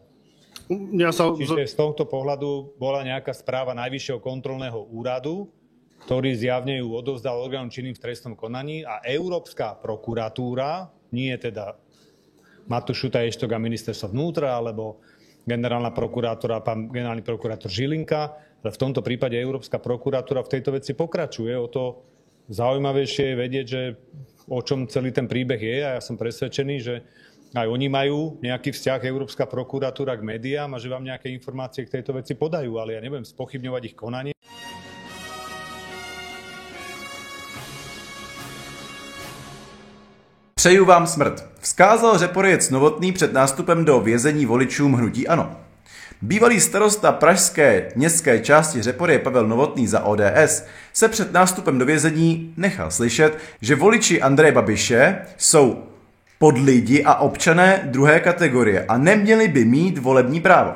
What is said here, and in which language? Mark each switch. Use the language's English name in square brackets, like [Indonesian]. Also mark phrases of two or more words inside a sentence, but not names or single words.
[Slovak] Čiže z tohto pohľadu bola nejaká správa Najvyššieho kontrolného úradu, ktorý zjavne ju odovzdal orgánom činným v trestnom konaní a Európska prokuratúra, nie teda Matúš Šutaj Eštok a ministerstva vnútra, alebo generálna prokurátora, pán generálny prokurátor Žilinka, ale v tomto prípade Európska prokuratúra v tejto veci pokračuje. O to zaujímavejšie je vedieť, že o čom celý ten príbeh je a ja som presvedčený, že aj oni majú nejaký vzťah Európska prokuratúra k médiám a že vám nejaké informácie k tejto veci podajú, ale ja nebudem spochybňovať ich konanie. [Czech] Přeju vám smrt, vzkázal Řeporyjec Novotný před nástupem do vězení voličům hnutí ANO. Bývalý starosta pražské městské části Řeporyje Pavel Novotný za ODS se před nástupem do vězení nechal slyšet, že voliči Andreje Babiše jsou podlidi a občané druhé kategorie a neměli by mít volební právo.